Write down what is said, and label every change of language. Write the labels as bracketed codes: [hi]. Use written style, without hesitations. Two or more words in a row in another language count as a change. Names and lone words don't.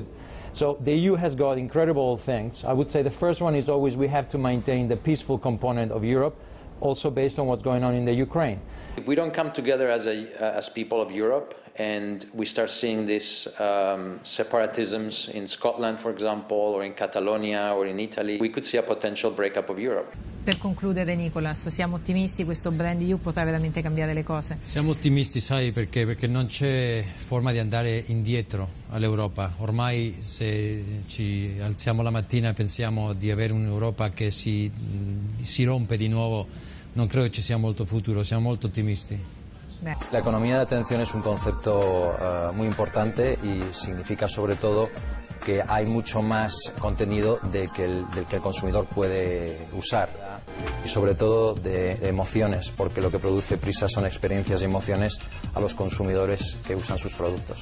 [en] So the EU has got incredible things. I would say the first one is always we have to maintain the peaceful component of Europe, also based on what's going on in the Ukraine. If we don't come together as people of Europe, and we start seeing these separatisms in Scotland, for example, or in Catalonia or in Italy, we could see a potential breakup of Europe. [it] Per concludere, Nicolas, siamo ottimisti, questo brand EU potrà veramente cambiare le cose? Siamo ottimisti, sai perché? Perché non c'è forma di andare indietro all'Europa. Ormai se ci alziamo la mattina e pensiamo di avere un'Europa che si rompe di nuovo, non credo che ci sia molto futuro, siamo molto ottimisti. [es] La economía de atención es un concepto muy importante y significa sobre todo que hay mucho más contenido del que el consumidor puede usar y sobre todo de emociones, porque lo que produce Prisa son experiencias y emociones a los consumidores que usan sus productos.